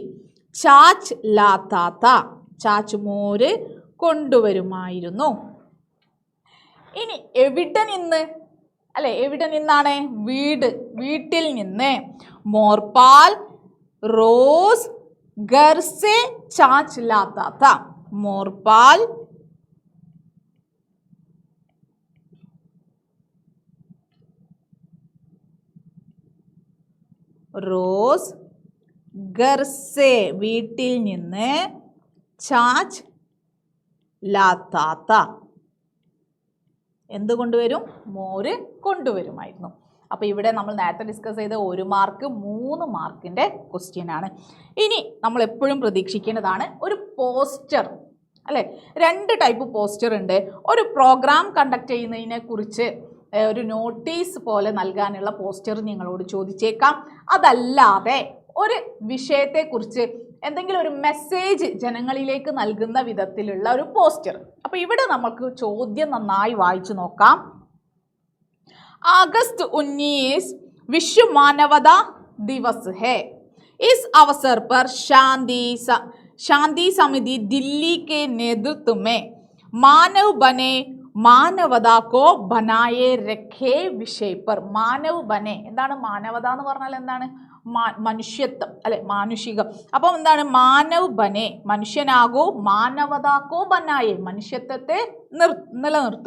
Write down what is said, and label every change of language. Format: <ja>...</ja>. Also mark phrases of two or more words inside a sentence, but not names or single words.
<ml>ചാച്ച് ലാത്താത്ത, ചാച്ച് മോര് കൊണ്ടുവരുമായിരുന്നു. ഇനി എവിടെ നിന്ന്, അല്ലേ? എവിടെ നിന്നാണ്? വീട്, വീട്ടിൽ നിന്ന്.</ml> <hi>മോർപാൽ റോസ് घर से छाछ लाता था. मोरपाल റോസ് घर से</hi> <ml>വീട്ടിൽ നിന്ന്</ml> <hi>छाछ लाता था.</hi> <ml>എന്ത് കൊണ്ടുവരും? മോര് കൊണ്ടുവരുമായിരുന്നു. അപ്പോൾ ഇവിടെ നമ്മൾ നേരത്തെ ഡിസ്കസ് ചെയ്ത 1 മാർക്ക് 3 മാർക്കിൻ്റെ ക്വസ്റ്റ്യൻ ആണ്. ഇനി നമ്മൾ എപ്പോഴും പ്രതീക്ഷിക്കേണ്ടതാണ് ഒരു പോസ്റ്റർ, അല്ലേ? 2 ടൈപ്പ് പോസ്റ്റർ ഉണ്ട്. ഒരു പ്രോഗ്രാം കണ്ടക്ട് ചെയ്യുന്നതിനെ കുറിച്ച് ഒരു നോട്ടീസ് പോലെ നൽകാനുള്ള പോസ്റ്റർ നിങ്ങളോട് ചോദിച്ചേക്കാം. അതല്ലാതെ ഒരു വിഷയത്തെക്കുറിച്ച് എന്തെങ്കിലും ഒരു മെസ്സേജ് ജനങ്ങളിലേക്ക് നൽകുന്ന വിധത്തിലുള്ള ഒരു പോസ്റ്റർ. അപ്പോൾ ഇവിടെ നമുക്ക് ചോദ്യം നന്നായി വായിച്ചു നോക്കാം.</ml> <hi>अगस्त 19 विश्व मानवता दिवस है. इस अवसर पर शांति समिति दिल्ली के नेतृत्व में मानव बने मानवता को बनाये रखे विषय पर. मानव बने</hi> <ml>എന്താണ്? മാനവത എന്ന് പറഞ്ഞാൽ എന്താണ്? മനുഷ്യത്വം, അല്ലെ? മാനുഷികം. അപ്പം എന്താണ്?</ml> <hi>मानव बने</hi> <ml>മനുഷ്യനാകൂ,</ml> <hi>मानवता को बनाये</hi> <ml>മനുഷ്യത്വത്തെ നിലനിർത്തും.</ml>